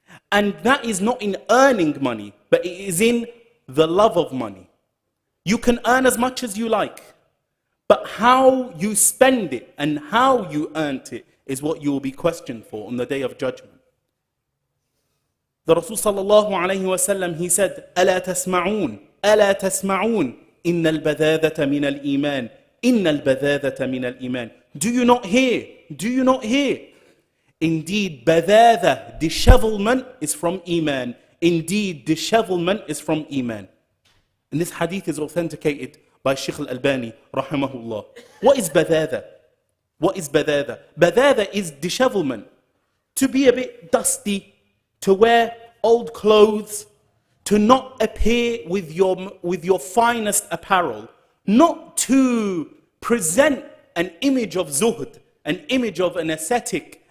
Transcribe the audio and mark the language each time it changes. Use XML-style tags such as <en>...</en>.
<en>And that is not in earning money, but it is in the love of money. You can earn as much as you like, but how you spend it and how you earned it is what you will be questioned for on the Day of Judgment. The Rasul sallallahu alayhi wa sallam, he said,</en> <ar>أَلَا تَسْمَعُونَ أَلَا تَسْمَعُونَ إِنَّ الْبَذَاذَةَ مِنَ الْإِيمَانِ إِنَّ الْبَذَاذَةَ مِنَ الْإِيمَانِ.</ar> <en>Do you not hear? Do you not hear? Indeed, badhatha, dishevelment, is from Iman. Indeed, dishevelment is from Iman. And this hadith is authenticated by Shaykh al-Albani, rahimahullah. What is badhatha? What is badhatha? Badhatha is dishevelment. To be a bit dusty, to wear old clothes, to not appear with your finest apparel, not to present an image of zuhd, an image of an ascetic</en>